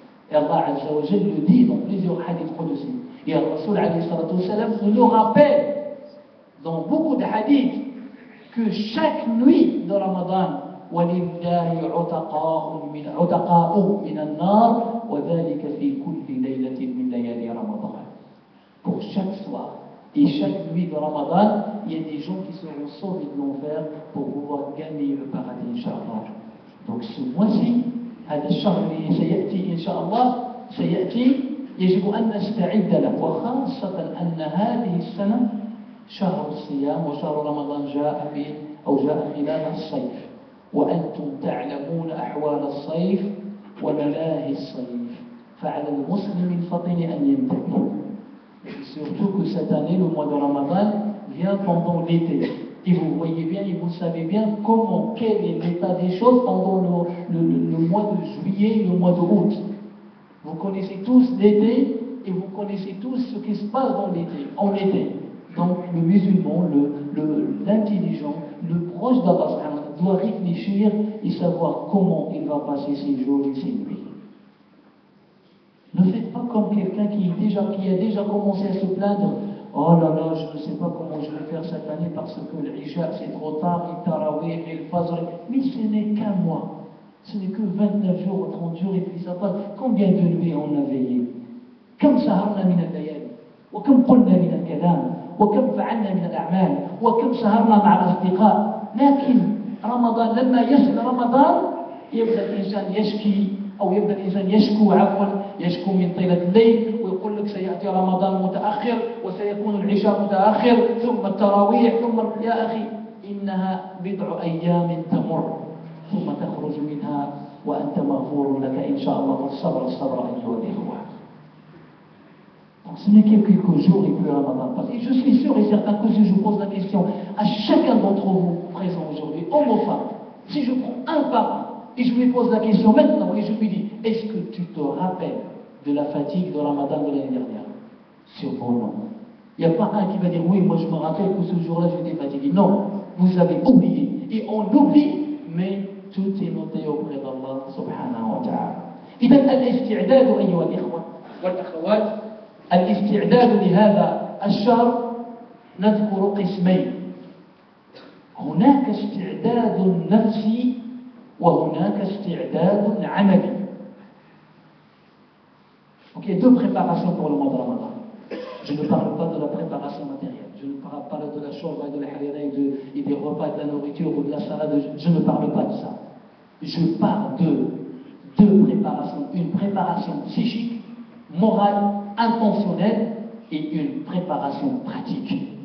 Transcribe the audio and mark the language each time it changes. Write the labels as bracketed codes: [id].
[fr] Et Allah Azza wa Jalla le dit dans plusieurs hadiths qudsi. Et le Rasul alayhi salatu wa salam nous le rappelle dans beaucoup de hadiths que chaque nuit de Ramadan, [ar] وَلِلَّهِ عُتَقَاءٌ مِنَ النَّارِ وَذَلِكَ فِي كُلِّ لَيْلَةٍ مِنْ لَيَالِي رَمَضَانَ. [fr] Pour chaque soir et chaque nuit de Ramadan, il y a des gens qui seront sauvés de l'enfer pour pouvoir gagner le paradis, Inch'Allah. Donc ce mois-ci, [ar] هذا الشهر اللي سيأتي إن شاء الله سيأتي يجب أن نستعد له، وخاصة أن هذه السنة شهر الصيام وشهر رمضان جاء خلال الصيف، وأنتم تعلمون أحوال الصيف وملاهي الصيف، فعلى المسلم الفطن أن ينتبه. [fr] Surtout que cette année, le mois de Ramadan vient pendant l'été. Et vous voyez bien et vous savez bien quel est l'état des choses pendant le mois de juillet et le mois d'août. Vous connaissez tous l'été et vous connaissez tous ce qui se passe en été. Donc le musulman, l'intelligent, le proche d'Allah doit réfléchir et savoir comment il va passer ses jours et ses nuits. Ne faites pas comme quelqu'un qui a déjà commencé à se plaindre. Oh là là, je ne sais pas comment je vais faire cette année parce que l'Isha c'est trop tard, le Tarawih et le Fajr. Mais ce n'est qu'un mois. Ce n'est que 29 jours ou 30 jours et puis ça passe. Combien de nuits on a veillé? [ar] كم سهرنا من الليالي وكم قلنا من الكلام وكم فعلنا من الأعمال وكم سهرنا مع الأصدقاء. لكن رمضان لما يصل رمضان يبدأ الإنسان يشكي أو يبدأ الإنسان يشكو من طيلة الليل ويقول لك سيأتي رمضان متأخر وسيكون العشاء متأخر ثم التراويح ثم يا أخي إنها بضع أيام تمر ثم تخرج منها وأنت مغفور لك إن شاء الله والصبر أيها الإخوة. [fr] Donc ce n'est que quelques jours et que Ramadan passe. Et je suis sûr et certain que si je pose la question à chacun d'entre vous présents aujourd'hui, Et je lui pose la question maintenant et je lui dis, est-ce que tu te rappelles de la fatigue de Ramadan de l'année dernière? Sûrement non. Il n'y a pas un qui va dire, oui, moi je me rappelle que ce jour-là j'étais fatigué. Non, vous avez oublié. Et on l'oublie, mais tout est noté auprès d'Allah subhanahu wa ta'ala. [ar] إذا الاستعداد أيها الإخوة والأخوات، الاستعداد لهذا الشهر نذكر قسمين. هناك استعداد نفسي وهناك استعداد عملي. [fr] Ok, deux préparations pour le mois de Ramadan. Je ne parle pas de la préparation matérielle. Je ne parle pas de la shorba et de la harira et des repas, de la nourriture ou de la salade. Je ne parle pas de ça. Je parle de deux préparations. Une préparation psychique, morale, intentionnelle et une préparation pratique.